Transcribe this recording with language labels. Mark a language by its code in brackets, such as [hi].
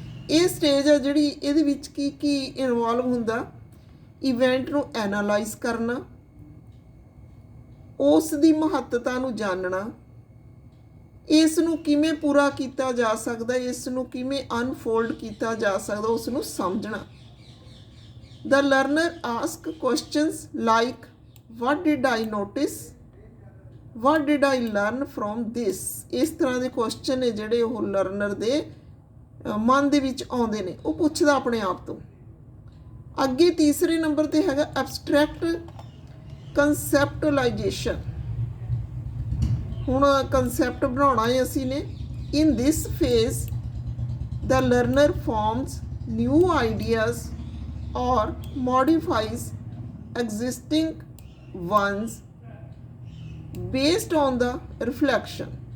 [pa] ਇਹ ਸਟੇਜ ਆ ਜਿਹੜੀ ਇਹਦੇ ਵਿੱਚ ਕੀ ਇਨਵੋਲਵ ਹੁੰਦਾ? ਇਵੈਂਟ ਨੂੰ ਐਨਾਲਾਈਜ਼ ਕਰਨਾ, ਉਸ ਦੀ ਮਹੱਤਤਾ ਨੂੰ ਜਾਣਨਾ, ਇਸ ਨੂੰ ਕਿਵੇਂ ਪੂਰਾ ਕੀਤਾ ਜਾ ਸਕਦਾ, ਇਸ ਨੂੰ ਕਿਵੇਂ ਅਨਫੋਲਡ ਕੀਤਾ ਜਾ ਸਕਦਾ, ਉਸ ਨੂੰ ਸਮਝਣਾ। [en] The learner asks questions like, what did I notice? What did I learn from this? [pa] ਇਸ ਤਰ੍ਹਾਂ ਦੇ ਕੁਐਸਚਨ ਨੇ ਜਿਹੜੇ ਉਹ ਲਰਨਰ ਦੇ ਮਨ ਦੇ ਵਿੱਚ ਆਉਂਦੇ ਨੇ, ਉਹ ਪੁੱਛਦਾ ਆਪਣੇ ਆਪ ਤੋਂ। ਅੱਗੇ ਤੀਸਰੇ ਨੰਬਰ ਤੇ ਹੈਗਾ ਐਬਸਟਰੈਕਟ ਕੰਸੈਪਟਲਾਈਜੇਸ਼ਨ। ਹੁਣ ਕੰਸੈਪਟ ਬਣਾਉਣਾ ਹੈ ਅਸੀਂ ਨੇ। [en] In this phase the learner forms new ideas or modifies existing ones based on the reflection।